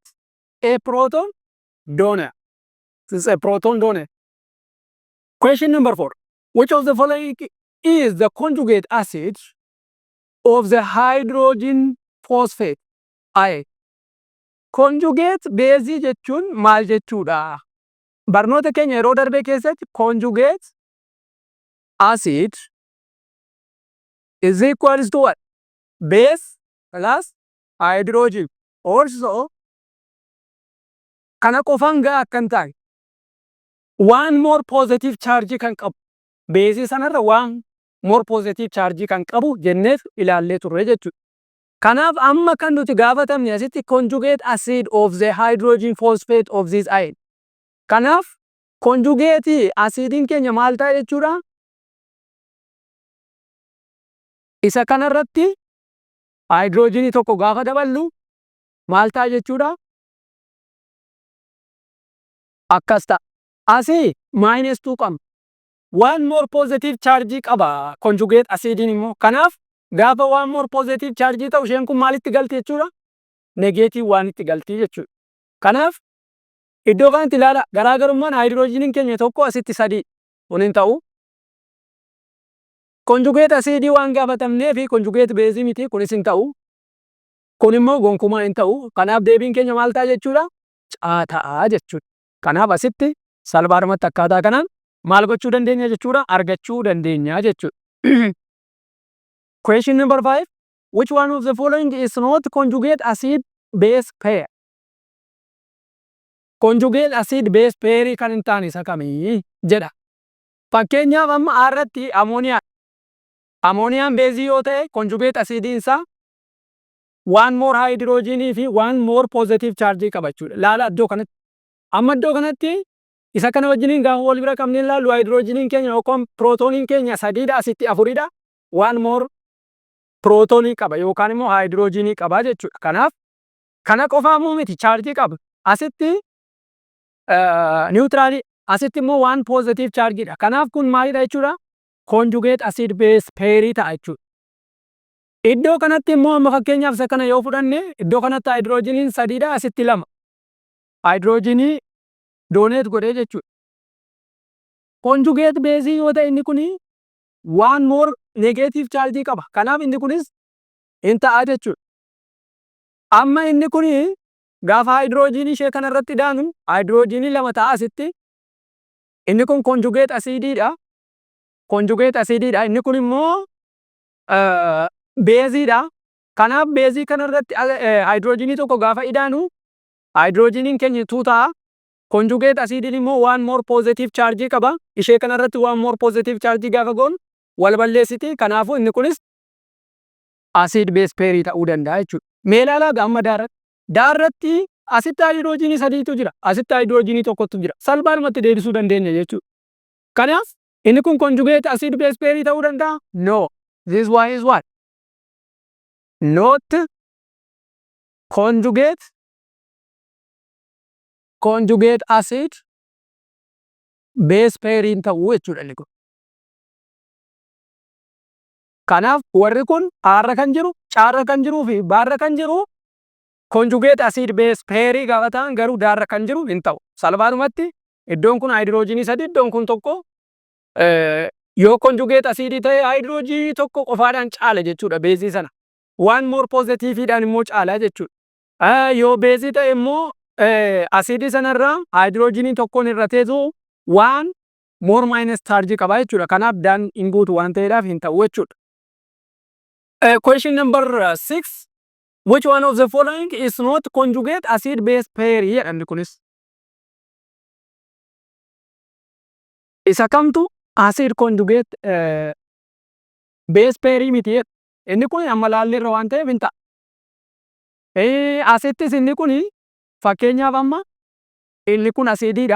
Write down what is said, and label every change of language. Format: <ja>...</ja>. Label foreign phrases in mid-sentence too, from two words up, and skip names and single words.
<en>A proton donor. This is a proton donor. Question number 4. Which of the following is the conjugate acid of the hydrogen phosphate ion? Conjugate base</en> <om>jechuun maal jechuudha? Barnoota keenya yeroo darbe keessatti</om> <en>conjugate acid is equals to what? Base plus hydrogen. Also,</en> <om>kana qofaan gaa akkan taane</om> <en>one more positive charge</en> <om>kan qabu base sanarra</om> <en>one more positive charge</en> <om>kan qabu jenneef ilaallee turre jechuudha. Kanaaf amma kan nuti gaafatamne asitti</om> <en>conjugate acid of the hydrogen phosphate of this ion.</en> <om>Kanaaf</om> <en>conjugate acidiin</en> <om>keenya maal ta'a jechuudha? Isa kanarratti hydrogenii tokko gaafa daballu maal ta'a jechuudha? Akkas ta'a. Asii -2 qaba.</om> <en>One more positive charge</en> <om>qaba</om> <en>conjugate acidiin</en> <om>immoo. Kanaaf gaafa</om> <en>one more positive charge</en> <om>ta'u isheen kun maalitti galti jechuudha? Negative waan itti galti jechuudha. Kanaaf iddoo kanatti ilaala garaagarummaan hydrogeniin keenya tokko asitti 3 kun hin ta'u.</om> <en>Conjugate acidii</en> <om>waan gaafatamnee fi</om> <en>conjugate base</en> <om>miti kunis hin ta'u. Kun immoo gonkumaa hin ta'u. Kanaaf deebiin keenya maal ta'a jechuudha? C ta'a jechuudha. Kanaaf asitti salphaadhumatti akkaataa kanaan maal gochuu dandeenya jechuudha? Argachuu dandeenya jechuudha.</om> <en>Question number 5. Which one of the following is not conjugate acid base pair? Conjugate acid base pair</en> <om>kan hin taane isa kamii jedha. Fakkeenyaaf amma irratti ammooniyaa. Ammooniyaan beezii yoo ta'e</om> <en>conjugate acidiin</en> <om>isaa</om> <en>one more hydrogenii</en> <om>fi</om> <en>one more positive charge</en> <om>qaba jechuudha. Laala iddoo kanatti. Amma iddoo kanatti isa kana wajjiniin gaafa wal bira qabnee ilaallu hydrogeniin keenya yookaan protoniin keenya 3dha asitti 4dha.</om> <en>One more protonii</en> <om>qaba yookaan immoo hydrogenii qaba jechuudha. Kanaaf kana qofaa miti charge qaba. Asitti neutralii asitti immoo</om> <en>one positive chargeidha.</en> <om>Kanaaf kun maalidha jechuudha?</om> <en>Conjugate acid base pair</en> <om>ta'a jechuudha. Iddoo kanatti immoo amma fakkeenyaaf isa kana yoo fudhanne iddoo kanatti hydrogeniin 3dha asitti 2. Hydrogenii donate godhee jechuudha.</om> <en>Conjugate base</en> <om>yoo ta'e inni kuni</om> <en>one more negative charge</en> <om>qaba. Kanaaf inni kunis hin ta'a jechuudha. Amma inni kuni Gaafa haayidroojinii ishee kanarratti daanu haayidroojinii lama ta'a asitti. Inni kun</om> <en>conjugate acidiidha. Conjugate acidiidha.</en> <om>Inni kun immoo beeziidha. Kanaaf beezii kanarratti haayidroojinii tokko gaafa idaanu haayidroojiniin keenya 2 ta'a.</om> <en>Conjugate acidiin</en> <om>immoo</om> <en>1 more positive charge</en> <om>qaba. Ishee kanarratti</om> <en>1 more positive charge</en> <om>gaafa goonu wal balleessiti. Kanaafuu inni kunis</om> <en>acid base pairii</en> <om>ta'uu danda'a jechuudha. Mee ilaalaa amma daarratti asitti haayidroojinii 3tu jira. Asitti haayidroojinii tokkotu jira. Salphaadhumatti deebisuu dandeenya jechuudha. Kanaaf inni kun</om> <en>conjugate acid base pairii</en> <om>ta'uu danda'a?</om> <en>No. This one is what? Not conjugate acid base pairing</en> <om>ta'uu jechuudha inni kun. Kanaaf warri kun aarra kan jiru, caarra kan jiruu fi baarra kan jiru</om> <en>conjugate acid base pairii</en> <om>gaafa ta'an garuu daarra kan jiru hin ta'u. Salphaadhumatti iddoon kun haayidroojinii 3, iddoon kun tokko yoo</om> <en>conjugate acidii</en> <om>ta'e haayidroojinii tokko qofaadhaan caala jechuudha beezii sana.</om> <en>1 more positiveidhaan</en> <om>immoo caala jechuudha. Yoo beezii ta'e immoo acidii sanarraa haayidroojinii tokkoon irra teessu</om> <en>1 more minus charge</en> <om>qaba jechuudha. Kanaaf daan hin guutu waan ta'eedhaaf hin ta'u jechuudha.</om> <en>Question number 6. Which one of the following is not conjugate acid base pair</en> <om>jedhamni kunis? Isa kamtu</om> <en>acid conjugate base pairii</en> <om>miti jedha. Inni kun amma laalleerra waan ta'eef hin ta'a. Asittis inni kun fakkeenyaaf amma inni kun asidiidha.</om>